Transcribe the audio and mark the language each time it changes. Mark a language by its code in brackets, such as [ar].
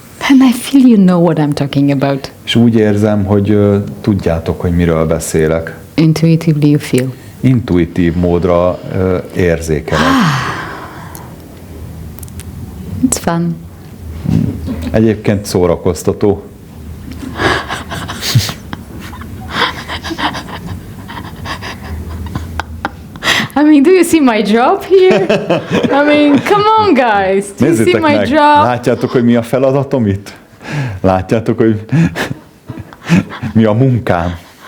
[en] And I feel you know what I'm talking about. [hu] És úgy érzem, hogy tudjátok, hogy miről beszélek. [en] Intuitively you feel. [hu] Intuitív módra érzékelek. [en] It's fun. [hu] Egyébként szórakoztató. [en] I mean, do you see my job here? I mean, come on, guys. Do you see my job? [hu] Látjátok, hogy mi a feladatom itt? Látjátok, hogy mi a munkám?